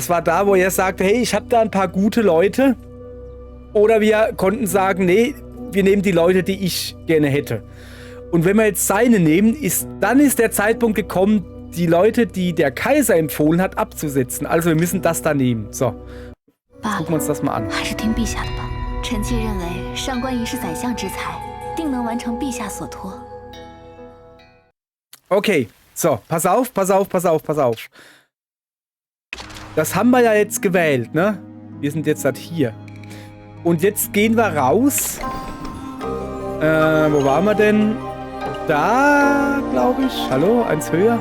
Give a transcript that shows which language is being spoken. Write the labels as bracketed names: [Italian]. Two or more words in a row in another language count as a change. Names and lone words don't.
[German] Das war da, wo er sagte, hey, ich habe da ein paar gute Leute. Oder wir konnten sagen, nee, wir nehmen die Leute, die ich gerne hätte. Und wenn wir jetzt seine nehmen, dann ist der Zeitpunkt gekommen, die Leute, die der Kaiser empfohlen hat, abzusetzen. Also wir müssen das da nehmen. So, gucken wir uns das mal an. [Chinese] 还是听陛下的吧。臣妾认为上官仪是宰相之才，定能完成陛下所托。 [German] Okay, so, pass auf. Das haben wir ja jetzt gewählt, ne? Wir sind jetzt halt hier. Und jetzt gehen wir raus. Wo waren wir denn? Da, glaube ich. Hallo, eins höher.